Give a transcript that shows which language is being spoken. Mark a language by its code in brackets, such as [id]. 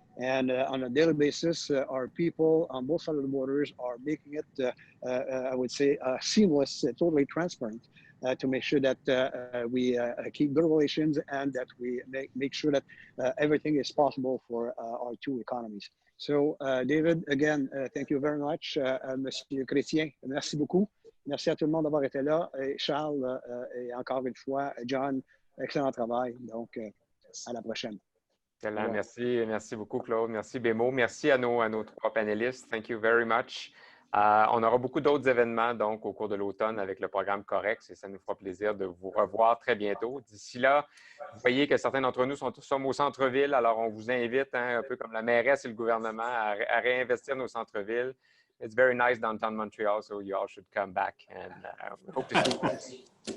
[en] And on a daily basis, our people on both sides of the borders are making it, I would say, seamless, totally transparent to make sure that we keep good relations and that we make sure that everything is possible for our two economies. So, David, again, thank you very much. [fr] Monsieur Chrétien, merci beaucoup. Merci à tout le monde d'avoir été là. Et Charles, et encore une fois, John, excellent travail. Donc, à la prochaine. Excellent. Merci beaucoup, Claude. Merci, Bémo. Merci à nos trois panélistes. [en] Thank you very much. [fr] On aura beaucoup d'autres événements donc au cours de l'automne avec le programme COREX et ça nous fera plaisir de vous revoir très bientôt. D'ici là, vous voyez que certains d'entre nous sommes au centre-ville, alors on vous invite, un peu comme la mairesse et le gouvernement, à réinvestir nos centres-villes. [en] It's very nice downtown Montreal, so you all should come back and we hope to see you.